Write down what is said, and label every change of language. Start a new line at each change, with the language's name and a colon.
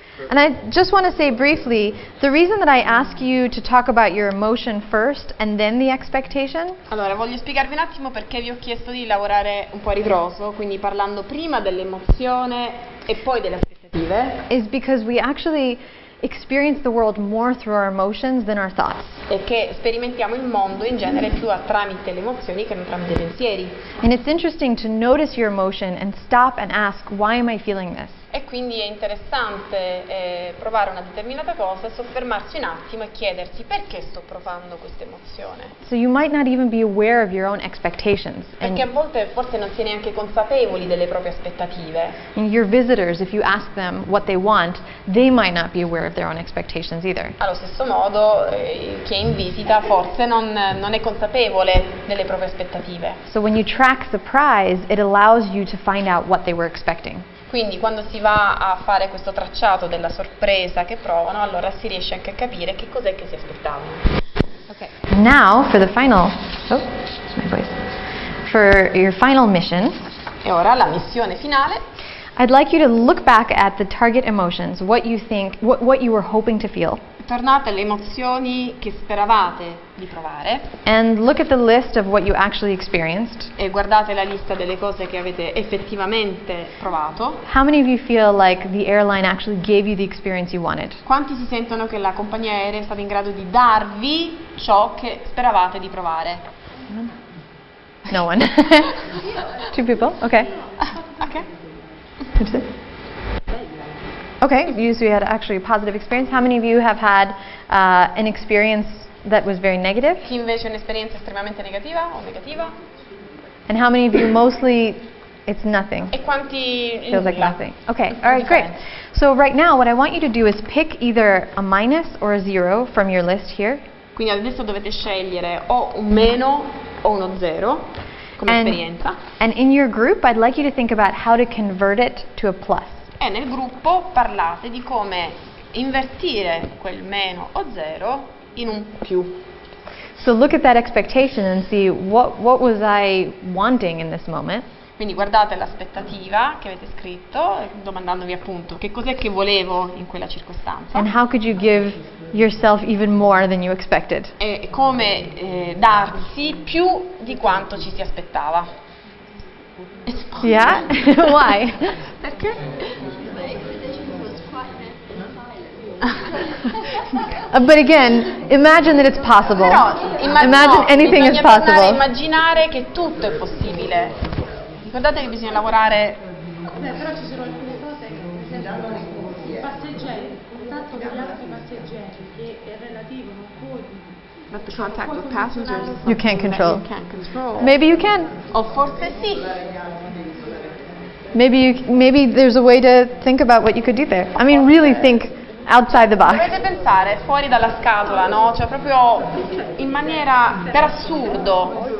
English: And I just want to say briefly, the reason that I ask you to talk about your emotion first and then the expectation.
Italian: Allora, voglio spiegarvi un attimo perché vi ho chiesto di lavorare un po' a ritroso, quindi parlando prima dell'emozione e poi delle aspettative.
English: Is because we actually experience the world more through our emotions than our thoughts.
Italian: E che sperimentiamo il mondo in genere più tramite le emozioni che non tramite i pensieri.
English: And it's interesting to notice your emotion and stop and ask, why am I feeling this?
Italian: E quindi è interessante provare una determinata cosa, soffermarsi un attimo e chiedersi perché sto provando questa emozione.
English: So you might not even be aware of your own expectations.
Italian: Perché a volte forse non si è neanche consapevoli delle proprie aspettative.
English: And your visitors, if you ask them what they want, they might not be aware of their own expectations either.
Italian: Allo stesso modo, chi è in visita forse non è consapevole delle proprie aspettative.
English: So when you track surprise, it allows you to find out what they were expecting.
Italian: Quindi quando si va a fare questo tracciato della sorpresa che provano, allora si riesce anche a capire che cos'è che si aspettavano.
English: Okay. Now for the final, my voice. For your final mission.
Italian: E ora la missione finale.
English: I'd like you to look back at the target emotions, what you think, what you were hoping to feel.
Italian: tornate alle emozioni che speravate di provare
English: and look at the list of what you actually experienced.
Italian: e guardate la lista delle cose che avete effettivamente provato.
English: How many of you feel like the airline actually gave you the experience you wanted?
Italian: Quanti si sentono che la compagnia aerea è stata in grado di darvi ciò che speravate di provare?
English: No one. 2 people? Okay.
Italian: Ok.
English: Okay, so you had actually a positive experience. How many of you have had an experience that was very negative?
Italian: Chi invece ha un'esperienza estremamente negativa o negativa?
English: And how many of you mostly it's nothing?
Italian: E quanti
English: Feels like
Italian: nulla?
English: nothing. Okay, all right, great. So right now what I want you to do is pick either a minus or a 0 from your list here.
Italian: Quindi adesso dovete scegliere o un meno o uno 0 come esperienza.
English: And in your group I'd like you to think about how to convert it to a plus.
Italian: E nel gruppo parlate di come invertire quel meno o 0 in un più.
English: So look at that expectation and see what was I wanting in this moment.
Italian: Quindi guardate l'aspettativa che avete scritto, domandandovi appunto che cos'è che volevo in quella circostanza.
English: And how could you give yourself even more than you expected?
Italian: E come darsi più di quanto ci si aspettava.
English: Yeah? Why?
Italian: Perché?
English: But again, imagine that it's possible.
Italian: Però,
English: imagine anything is
Italian: bisogna tornare a
English: possible.
Italian: immaginare che tutto è possibile. Ricordate che bisogna lavorare. Però ci sono alcune cose che, per esempio, i passeggeri, il contatto con gli altri passeggeri, che è relativo, non puoi.
English: But the contact with passengers is You can't control. you can't control. Maybe you can.
Italian: O forse sì.
English: Maybe there's a way to think about what you could do there. I mean, really think outside the box.
Italian: Dovete pensare fuori dalla scatola, no? Cioè proprio in maniera per assurdo.